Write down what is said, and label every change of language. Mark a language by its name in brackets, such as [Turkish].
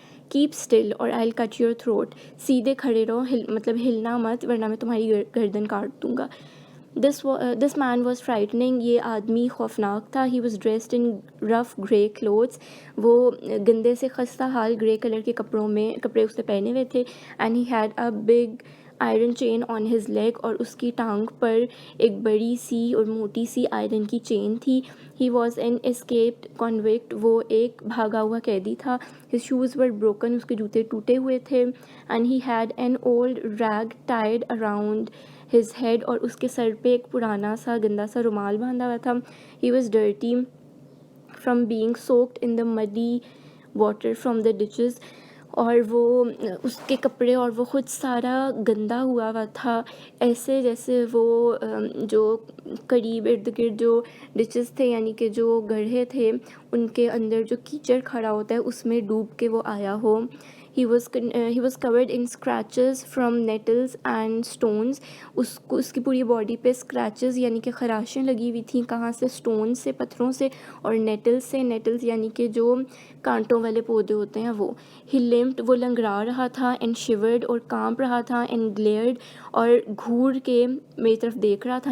[English] Keep still or I'll cut your throat. [Urdu] سیدھے کھڑے رہو, مطلب ہلنا مت ورنہ میں تمہاری گردن کاٹ دوں گا. [English] This man was frightening. [Urdu] یہ آدمی خوفناک تھا. [English] He was dressed in rough grey clothes. [Urdu] وہ گندے سے خستہ حال گرے کلر کے کپڑے اس نے پہنے ہوئے تھے. [English] And he had a big iron chain on his leg, [Urdu] اور اس کی ٹانگ پر ایک بڑی سی اور موٹی سی آئرن کی چین تھی. [English] He was an escaped convict. [Urdu] وہ ایک بھاگا ہوا قیدی تھا. [English] His shoes were broken. [Urdu] اس کے جوتے ٹوٹے ہوئے تھے. [English] And he had an old rag tied around his head, [Urdu] اور اس کے سر پہ ایک پرانا سا گندا سا رومال باندھا ہوا تھا. [English] He was dirty from being soaked in the muddy water from the ditches. [Urdu] اور وہ اس کے کپڑے اور وہ خود سارا گندا ہوا تھا, ایسے جیسے وہ جو قریب ارد گرد جو ڈچز تھے یعنی کہ جو گڑھے تھے ان کے اندر جو کیچڑ کھڑا ہوتا ہے اس میں ڈوب کے وہ آیا ہو. [English] He was covered in scratches from nettles and stones. [Urdu] اس کی پوری باڈی پہ اسکریچز یعنی کہ خراشیں لگی ہوئی تھیں. کہاں سے؟ اسٹون سے, پتھروں سے, اور نیٹلز سے. نیٹلز یعنی کہ جو کانٹوں والے پودے ہوتے ہیں وہ. [English] He limped, [Urdu] وہ لنگڑا رہا تھا. [English] And shivered, [Urdu] اور کانپ رہا تھا. [English] And glared, [Urdu] اور گھور کے میری طرف دیکھ رہا تھا.